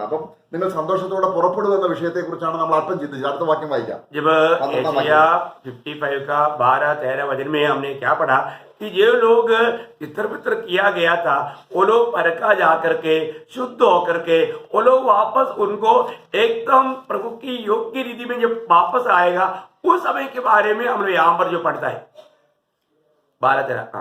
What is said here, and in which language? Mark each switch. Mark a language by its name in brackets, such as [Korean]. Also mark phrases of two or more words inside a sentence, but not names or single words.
[Malayalam] അപ്പം നിങ്ങൾ സന്തോഷത്തോടെ പുറപ്പെടുമെന്ന വിഷയത്തെക്കുറിച്ചാണ് നമ്മൾ അല്പം ചിന്തിച്ചത്. അടുത്ത വാക്യം വായിക്കാം. [Hindi] जब एशिया 55 का 12-13 वचन में हमने क्या पढ़ा कि ये लोग तितर बितर किया गया था, वो लोग परखा जा करके शुद्ध होकर के वो लोग वापस उनको एकदम प्रभु की योग्य रीति में जब वापस आएगा उस समय के बारे में हम लोग यहाँ पर जो पढ़ता है 12-13।